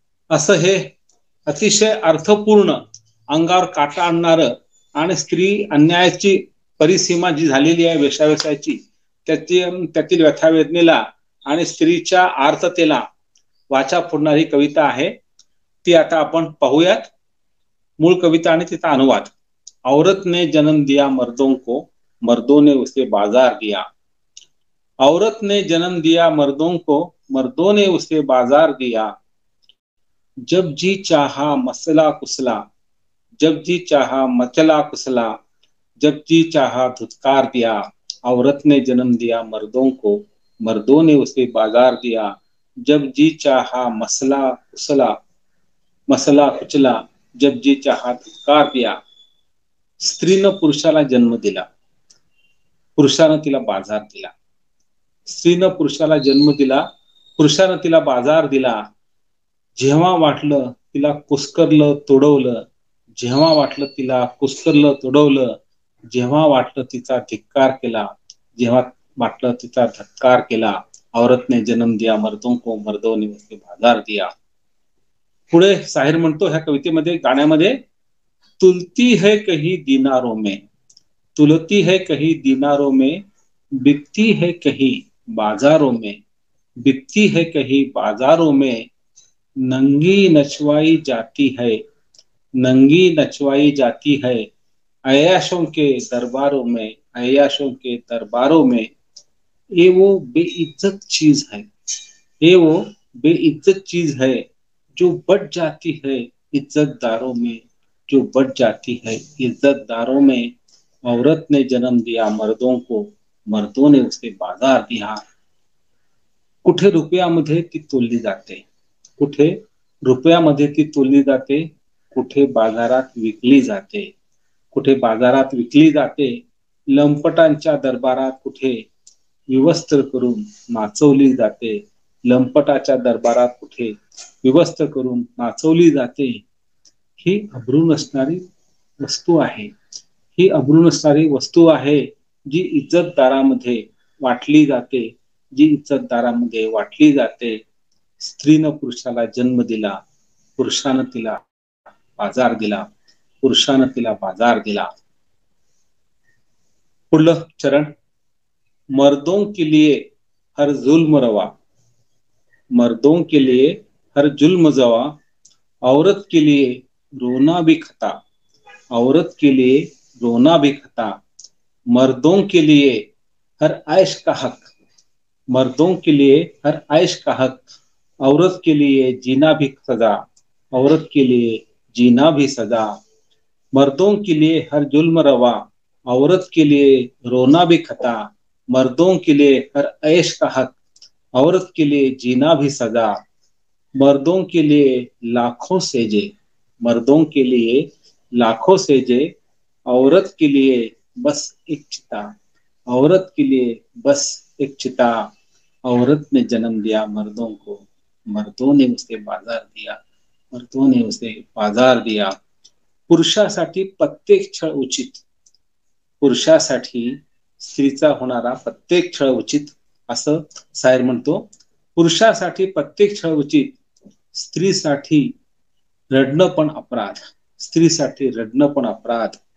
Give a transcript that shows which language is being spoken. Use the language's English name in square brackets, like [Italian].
[Marathi] असं हे अतिशय अर्थपूर्ण, अंगावर काटा आणणारं आणि स्त्री अन्यायाची परिसीमा जी झालेली आहे वेश्याव्यवसायाची त्यातील व्यथावेदनेला आणि स्त्रीच्या आर्ततेला वाचा फोडणारी कविता आहे. ती आता आपण पाहूयात. मूळ कविता आणि तिचा अनुवाद. [Hindi] औरत ने जन्म दिया मर्दों को, मर्दों ने उसे बाजार दिया. औरत ने जन्म दिया मर्दों को, मर्दों ने उसे बाजार दिया. जब जी चाहा मसला कुसला, जब जी चाहा मचला कुसला, जब जी चाहा धुतकार दिया. औरत ने जन्म दिया मर्दों को, मर्दों ने उसे बाजार दिया. जब जी चाहा मसला कुसला, मसला कुचला, जब जी चाहा धुतकार दिया. [Marathi] स्त्रीनं पुरुषाला जन्म दिला, पुरुषानं तिला बाजार दिला. स्त्रीनं पुरुषाला जन्म दिला, पुरुषानं तिला बाजार दिला. जेव्हा वाटलं तिला कुस्करलं तोडवलं, जेव्हा वाटलं तिला कुस्करलं तोडवलं, जेव्हा वाटलं तिचा धिक्कार केला, जेव्हा वाटलं तिचा धक्कार केला. [Hindi] औरत ने जन्म दिया मर्दों को, मर्दों ने उसे बाजार दिया. [Marathi] पुढे साहिर म्हणतो ह्या कवितेमध्ये गाण्यामध्ये, [Hindi] तुलती है कहीं दिनारों में, तुलती है कहीं दिनारों में, बिकती है कहीं बाजारों में, बिकती है कहीं बाजारों में. नंगी नचवाई जाती है, नंगी नचवाई जाती है, अयाशों के दरबारों में, अयाशों के दरबारों में. ये वो बेइज्जत चीज है, ये वो बेइज्जत चीज है जो बढ़ जाती है इज्जतदारों में, जो बढ़ जाती है इज्जतदारों में. औरत ने जन्म दिया मर्दों को, मर्दों ने उसे बाजार दिया. [Marathi] कुठे रुपयामध्ये ती तोलली जाते, कुठे रुपयामध्ये ती तोलली जाते, कुठे बाजारात विकली जाते, कुठे बाजारात विकली जाते. लंपटांच्या दरबारात कुठे विवस्त्र करून नाचवली जाते, लंपटाच्या दरबारात कुठे विवस्त्र करून नाचवली जाते. ही अब्रू नसणारी वस्तू आहे, ही अब्रू नसणारी वस्तू आहे जी इज्जतदारामध्ये वाटली जाते, जी इज्जतदारामध्ये वाटली जाते. स्त्रीनं पुरुषाला जन्म दिला, पुरुषानं तिला बाजार दिला, पुरुषानं तिला बाजार दिला. पुढलं चरण. [Hindi] मर्दों के लिए हर जुल्म रवा, मर्दों के लिए हर जुल्म जवा, औरत के लिए रोना भी खता, औरत के लिए रोना भी खता. मर्दों के लिए हर ऐश का हक, मर्दों के लिए हर ऐश का हक, औरत के लिए जीना भी सजा, औरत के लिए जीना भी सजा. मर्दों के लिए हर जुल्म रवा, औरत के लिए रोना भी खता, मर्दों के लिए हर ऐश का हक, औरत के लिए जीना भी सजा. मर्दों के लिए लाखों सेजे, मर्दों के लिए लाखों सेजे, औरत के लिए बस एक चिता, औरत के लिए बस एक चिता. औरत ने जन्म दिया मर्दों को, मर्दों ने उसे बाजार दिया, मर्दों ने उसे बाजार दिया. [Marathi] पुरुषासाठी प्रत्येक छळ उचित, पुरुषासाठी स्त्रीचा होणारा प्रत्येक छळ उचित असं सायर म्हणतो. पुरुषासाठी प्रत्येक छळ उचित, स्त्रीसाठी रडणं पण अपराध, स्त्रीसाठी रडणं पण अपराध.